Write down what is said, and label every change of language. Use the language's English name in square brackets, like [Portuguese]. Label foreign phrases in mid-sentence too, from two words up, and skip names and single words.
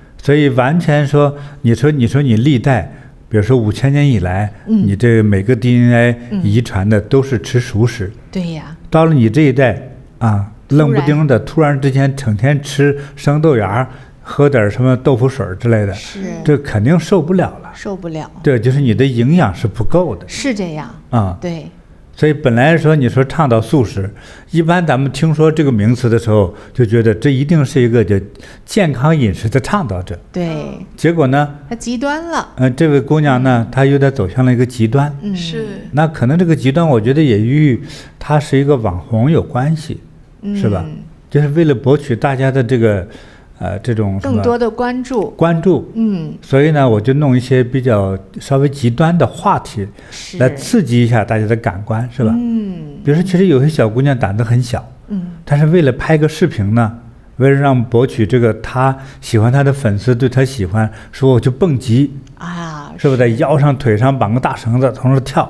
[Chinese] 所以完全說，你说你历代，比如說5000年以来，你这每個 DNA 遺傳的都是吃熟食，對呀。到了你這一代啊，愣不丁的，突然之間整天吃生豆芽，喝點什麼豆腐水之類的，這肯定受不了了，受不了。對，就是你的營養是不夠的，是這樣啊，對。所以本來說你說倡導素食，一般咱們聽說這個名詞的時候，就覺得這一定是一個就健康飲食的倡導者。對。結果呢？他極端了。這位姑娘呢，她有點走向了一個極端。是。那可能這個極端，我覺得也與她是一個網紅有關係，是吧？就是為了博取大家的這個。這種更多的關注，所以呢，我就弄一些比較稍微極端的話題，來刺激一下大家的感官，是吧？比如說，其實有些小姑娘膽子很小，但是為了拍個視頻呢，為了讓博取這個她喜歡她的粉絲對她喜歡，說我就蹦極啊，是不是在腰上腿上綁個大繩子從這跳？